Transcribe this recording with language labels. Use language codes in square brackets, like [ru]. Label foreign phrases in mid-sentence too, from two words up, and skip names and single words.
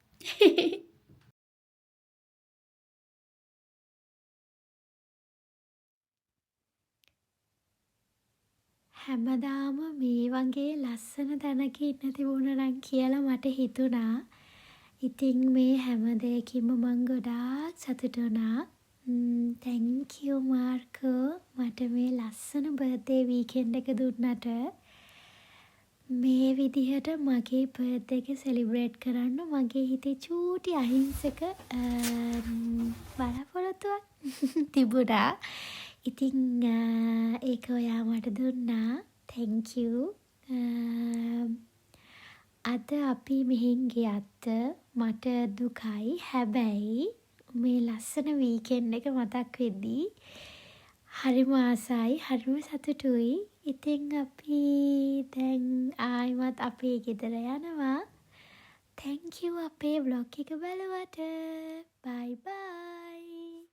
[si] හැමදාම මේ වගේ ලස්සන තැනක ඉන්න තිබුණා නම් කියලා මට හිතුණා. ඉතින් මේ හැම දෙයකින්ම මං ගොඩාක් සතුටු වුණා. [en] thank you [si] මාර්කෝ මට මේ ලස්සන [en] birthday weekend [si] එක දුන්නට. මේ විදිහට මගේ බර්ත්ඩේ එක සෙලිබ්‍රේට් කරන්න මගේ හිතේ චූටි අහිංසක බලාපොරොත්තුවක් තිබුණා. ඉතින් ඒක ඔයා මට දුන්නා. [en] thank you. [si] අද අපි මෙහෙන් ගියත් මට දුකයි. හැබැයි මේ ලස්සන වීකෙන්ඩ් එක මතක් වෙද්දී හරිම ආසයි, හරිම සතුටුයි. ඉතින් අපි දැන් ආයිමත් අපේ ගෙදර යනවා. [en] thank you [si] අපේ vlog එක බලවට. [en] bye bye.